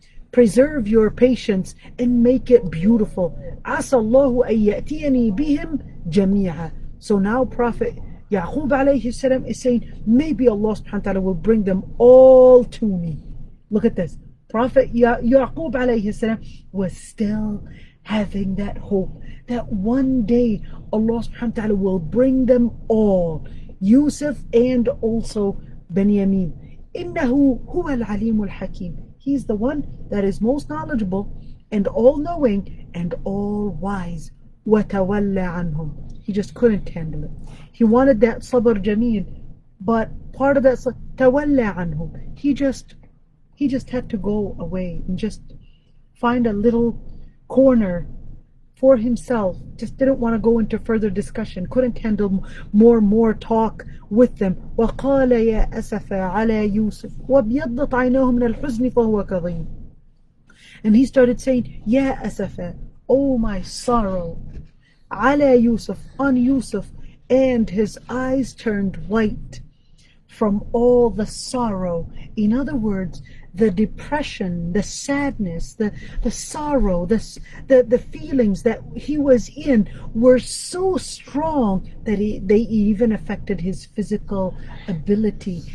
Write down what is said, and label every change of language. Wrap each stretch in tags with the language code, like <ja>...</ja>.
<en>Preserve your patience and make it beautiful.</en> <ar>عَسَى اللَّهُ أَن يَأْتِيَنِي بِهِمْ جَمِيعًا.</ar> <en>So now Prophet Yaqub alayhi salam is saying, maybe Allah subhanahu wa ta'ala will bring them all to me. Look at this. Prophet Yaqub alayhi salam was still having that hope that one day Allah subhanahu wa ta'ala will bring them all, Yusuf and also Benjamin.</en> <ar>إِنَّهُ هُوَ الْعَلِيمُ الْحَكِيمُ.</ar> <en>He's the one that is most knowledgeable and all-knowing and all-wise.</en> <ar>وَتَوَلَّ عَنْهُمْ.</ar> <en>He just couldn't handle it. He wanted that sabr jameel, but part of that tawalla anhum. He just had to go away and just find a little corner for himself. Just didn't want to go into further discussion. Couldn't handle more talk with them.</en> <ar>وقال يا أسف على يوسف وابيضت عيناه من الحزن فهو كظيم.</ar> <en>And he started saying,</en> <ar>يا أسف,</ar> <en>oh my sorrow,</en> <ar>على يوسف,</ar> <en>on Yusuf, and his eyes turned white from all the sorrow. In other words, the depression, the sadness, the sorrow, the feelings that he was in were so strong that they even affected his physical ability.</en>